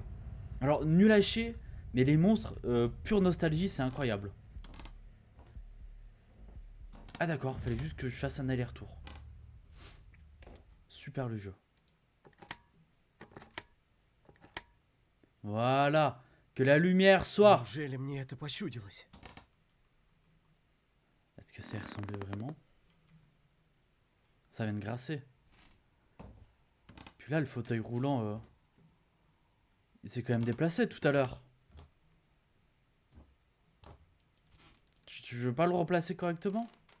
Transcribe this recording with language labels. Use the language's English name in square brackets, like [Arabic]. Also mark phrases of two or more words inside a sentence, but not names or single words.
[French] Alors, nul à chier, mais les monstres, pure nostalgie, c'est incroyable. Ah d'accord, fallait juste que je fasse un aller-retour. Super le jeu. Voilà. Que la lumière soit. [Russian] Неужели мне это почудилось? [French] Est-ce que ça ressemblait vraiment? Ça vient de grasser. Puis là, le fauteuil roulant, il s'est quand même déplacé tout à l'heure. Tu veux pas le replacer correctement?